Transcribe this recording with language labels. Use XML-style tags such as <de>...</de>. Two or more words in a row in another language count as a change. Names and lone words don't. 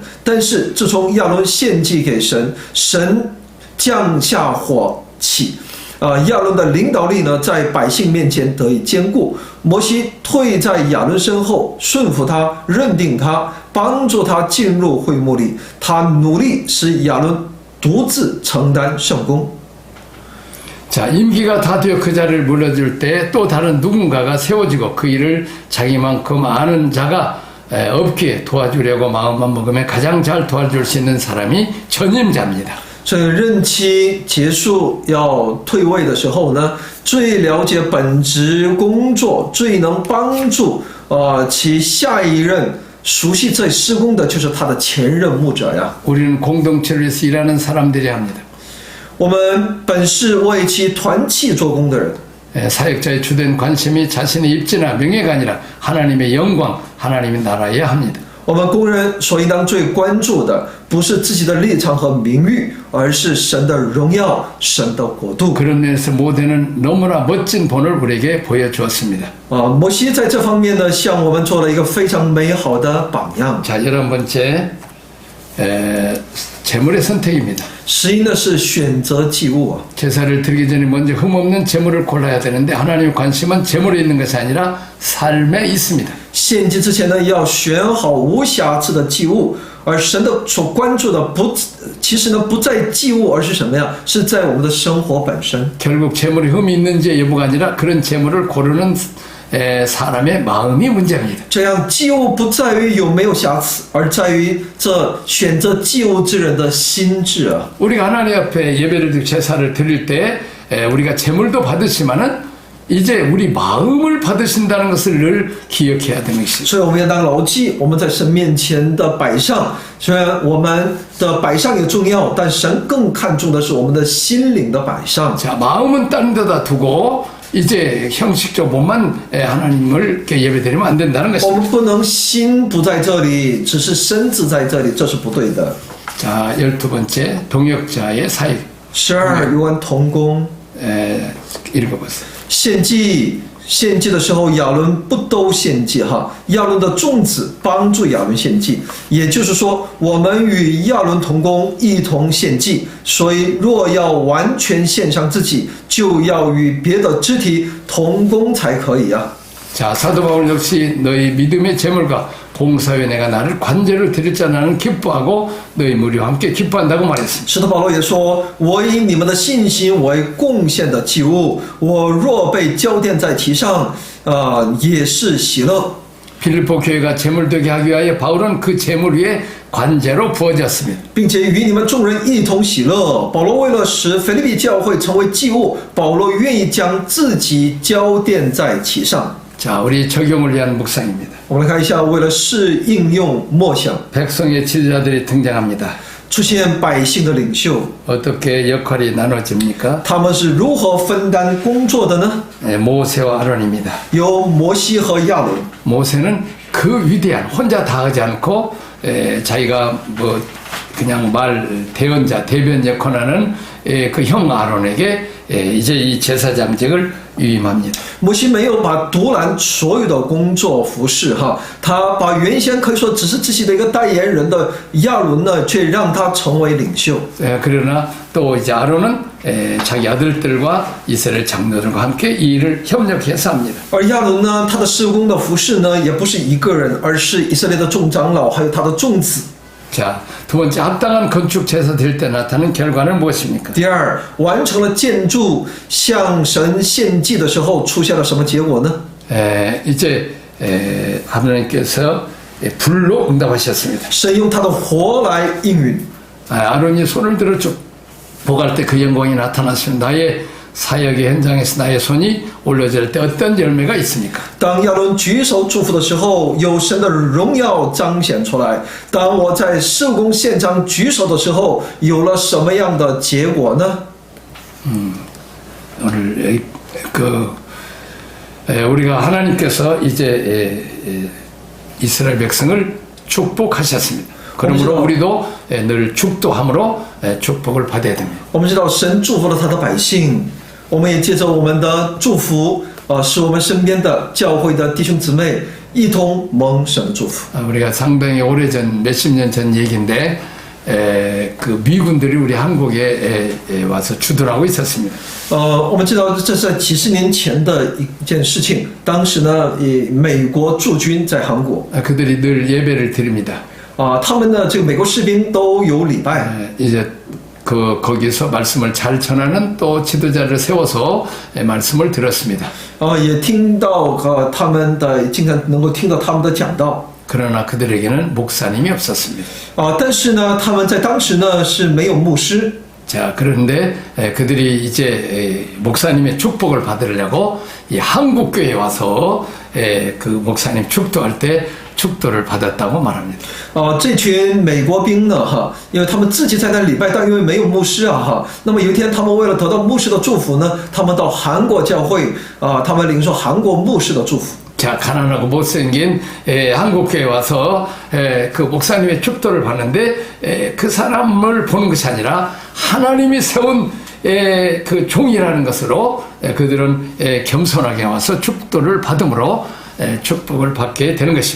<zh>但是自从亚伦献祭给神，神降下火起，亚伦的领导力呢，在百姓面前得以坚固。摩西退在亚伦身后，顺服他，认定他，帮助他进入会幕里。他努力使亚伦独自承担圣工。</zh> <ko>자, 임기가 다 되어 그 자리를 물려줄 때 또 다른 누군가가 세워지고 그 일을 자기만큼 아는 자가 없기에 도와주려고 마음만 먹으면 가장 잘 도와줄 수 있는 사람이 전임자입니다.</ko> <zh>所以任期结束要退位的时候呢，最了解本职工作、最能帮助其下一任熟悉这施工的，就是他的前任牧者呀。</zh> <ko>우리는 공동체를 위해서 일하는 사람들이 합니다.</ko> <zh>我们本是为其团契做工的人。</zh> <ko>사역자의 주된 관심이 자신의 입지나 명예가 아니라 하나님의 영광, 하나님의 나라에 합니다.</ko> <zh>我们工人所应当最关注的，不是自己的立场和名誉，而是神的荣耀、神的国度。</zh> <ko>그런 면에서 모세는 너무나 멋진 본을 우리에게 보여주었습니다.</ko> <zh>摩西在这方面呢，向我们做了一个非常美好的榜样。</zh> <ko>자, 11번째 제물의 선택입니다.</ko> <zh>十一呢是选择祭物啊。</zh> <ko>제사를 드리기 전에 먼저 흠없는 제물을 골라야 되는데 하나님의 관심은 제물에 있는 것이 아니라 삶에 있습니다.</ko> <zh>献祭之前呢，要选好无瑕疵的祭物，而神的所关注的其实呢不在祭物，而是什么呀？是在我们的生活本身。</zh> <ko>결국 제물에 흠이 있는지 여부가 아니라 그런 제물을 고르는 사람의 마음이 문제입니다.</ko> <zh>这样祭物不在于有没有瑕疵，而在于这选择祭物之人的心智啊。</zh> <ko>우리가 하나님 앞에 예배를 드리고 제사를 드릴 때 우리가 제물도 받으시면은 이제 우리 마음을 받으신다는 것을 늘 기억해야 되는 것이죠.</ko> <zh>所以我们要当牢记我们在神面前的摆上，虽然我们的摆上也重要，但神更看重的是我们的心灵的摆上。</zh> <ko>자, 마음은 다른 데다 두고 이제 형식적 몸만 하나님을 예배드리면 안 된다는</ko> <zh>我</zh> <ko>것입니다.</ko> <zh>们不能心不在这里，只是身子在这里，这是不对的。</zh> <ko>자, 12번째 동역자의 사역.</ko> <zh>12 有关同工。</zh> <ko>읽어보세요.</ko> <zh>献祭的时候，亚伦不都献祭哈，亚伦的众子帮助亚伦献祭，也就是说，我们与亚伦同工，一同献祭。所以，若要完全献上自己，就要与别的肢体同工才可以啊。</zh> <ko>자, 사도 바울 역시 너희 믿음의 제물과 봉사에 내가 나를 관제로 드릴 자 나는 기뻐하고 너희 무리와 함께 기뻐한다고 말했습니다.</ko> <zh>使徒保罗也说：“我以你们的信心为贡献的祭物，我若被交奠在其上，也是喜乐。”</zh> <ko>빌립보 교회가 제물되게 하기 위하여 바울은 그 제물 위에 관제로 부어졌습니다.</ko> <zh>并且与你们众人一同喜乐。保罗为了使腓立比教会成为祭物，保罗愿意将自己交奠在其上。</zh> <ko>자, 우리 적용을 위한 묵상입니다.</ko> <zh>我们来看一下，为了是应用默想，</zh> <ko>백성의 지도자들이 등장합니다.</ko> <zh>出现百姓的领袖，</zh> <ko>어떻게 역할이 나눠집니까?</ko> <zh>他们是如何分担工作的呢？</zh> <ko>모세와 아론입니다.</ko> <zh>有摩西和亚伦。</zh> <ko>모세는 그 위대한 혼자 다 하지 않고 자기가 뭐 그냥 대언자 대변 역할하는 그 형 아론에게 이제 이 제사장직을 위임합니다.</ko> <zh>摩西没有把独揽所有的工作服饰哈，他把原先可以说只是自己的一个代言人的亚伦呢，却让他成为领袖。</zh> <ko>그러나 또 이제 아론은 자기 아들들과 이스라엘 장로들과 함께 이 일을 협력해서 합니다.</ko> <zh>而亚伦呢，他的事工的服饰呢，也不是一个人，而是以色列的众长老还有他的众子。</zh> <ko>자, 두 번째 합당한 건축 제사 드릴 때 나타나는 결과는 무엇입니까?</ko> <zh>第二，完成了建筑向神献祭的时候，出现了什么结果呢？</zh> <ko>이제 하나님께서 불로 응답하셨습니다.</ko> <zh>神用他的火来应允。</zh> <ko>아론이 손을 들어 쭉 보갈 때 그 영광이 나타났으면 나의 사역의 현장에서 나의 손이 올려질 때 어떤 열매가 있습니까?</ko> <zh>当亚伦举手祝福的时候，有神的荣耀彰显出来。当我在事工现场举手的时候，有了什么样的结果呢？</zh> <ko>오늘 우리가 하나님께서 이제 이스라엘 백성을 축복하셨습니다. 그러므로 우리도 늘 축도함으로 축복을 받아야 됩니다.</ko> <zh>我们知道神祝福了他的百姓，我们也借着我们的祝福，使我们身边的教会的弟兄姊妹一同蒙神的祝福。</zh> <ko>우리가 상당히 오래전 몇십 년 전 얘기인데 그 미군들이 우리 한국에 와서 주둔하고 있었습니다.</ko> <zh>我们知道这是在几十年前的一件事情。当时呢，美国驻军在韩国，</zh> <ko>그들이 늘 예배를 드립니다.</ko> <zh>他们呢，这个美国士兵都有礼拜。</zh> <ko>이제 거기서 말씀을 잘 전하는 또 지도자를 세워서 말씀을 들었습니다.</ko> <zh>也听到他们的，经常能够听到他们的讲道。</zh> <ko>그러나 그들에게는 목사님이 없었습니다.</ko> <zh>但是呢，他们在当时呢是没有牧师。</zh> <ko>자, 그런데 그들이 이제 목사님의 축복을 받으려고 이 한국 교회에 와서 그 목사님 축도할 때 축도를 받았다고 말합니다.</ko> <zh>这群美国兵呢，因为他们自己在那礼拜，但因为没有牧师那么有一天他们为了得到牧师的祝福呢，他们到韩国教会他们领受韩国牧师的祝福。</zh> <ko>자, 가난하고 못생긴 한국교회에 와서 그 목사님의 축도를 받는데 그 사람을 보는 것이 아니라 하나님이 세운 그 종이라는 것으로 그들은 겸손하게 와서 축도를 받음으로 축복을 받게 되는 것입니다.</ko>